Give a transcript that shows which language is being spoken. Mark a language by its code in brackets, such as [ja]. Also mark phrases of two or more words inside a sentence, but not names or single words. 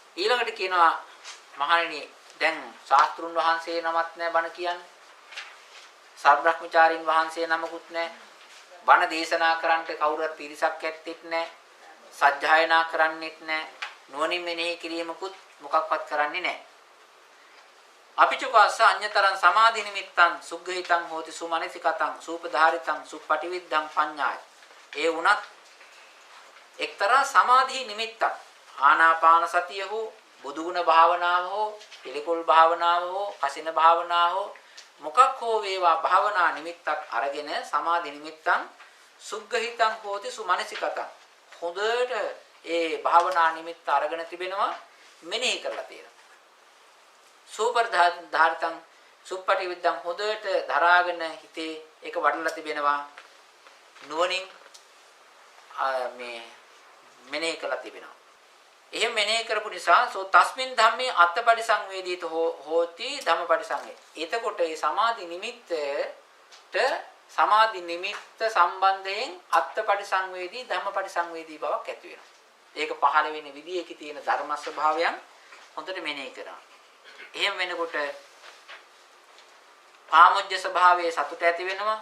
[si] ඊළඟට කියනවා මහණෙනි දැන් ශාස්ත්‍රුන් වහන්සේ නමක් නැහැ බණ කියන්නේ. සර්වබ්‍රහ්මචාරීන් වහන්සේ නමකුත් නැහැ. බණ දේශනා කරන්නට කවුරුත් පිරිසක් ඇත්තෙත් නැහැ. සජ්ජායනා කරන්නෙත් නැහැ. නුවණින් මෙනෙහි කිරීමකුත් මොකක්වත් කරන්නේ නැහැ. [pi] අපිචුකස්ස අඤ්‍යතරං සමාධි නිමිත්තං සුග්ගහිතං හෝති සුමනසිකතං සූපධාරිතං සුප්පටිවිද්දං පඤ්ඤාය. [si] ඒ වුණත් එක්තරා සමාධි නිමිත්තක් ආනාපාන සතිය හෝ බුදුගුණ භාවනාව හෝ පිළිකුල් භාවනාව හෝ කසින භාවනාව හෝ මොකක් හෝ වේවා භාවනා නිමිත්තක් අරගෙන [pi] සමාධි නිමිත්තං සුග්ගහිතං හෝති සුමනසිකතං [si] හොඳට ඒ භාවනා නිමිත්ත අරගෙන තිබෙනවා මෙනෙහි කරලා තියෙනවා. [pi] සූපර්ධාරිතං සුප්පටිවිද්දං [si] හොඳට දරාගෙන හිතේ ඒක වඩලා තිබෙනවා නුවණින් මේ මෙනෙහි කරලා තිබෙනවා. එහෙම මෙනෙහි කරපු නිසා [pi] සෝ තස්මින් ධම්මේ අත්පටිසංවේදීත හෝති ධම්මපටිසංවේ. [si] එතකොට මේ සමාධි නිමිත්ත සම්බන්ධයෙන් [pi] අත්පටිසංවේදී ධම්මපටිසංවේදී [si] බවක් ඇති වෙනවා. ඒක පහළ වෙන විදිහේ තියෙන ධර්ම ස්වභාවයන් හොඳට මෙනෙහි කරනවා. එහෙම වෙනකොට පාමුජ්‍ය ස්වභාවයේ සතුට ඇති වෙනවා.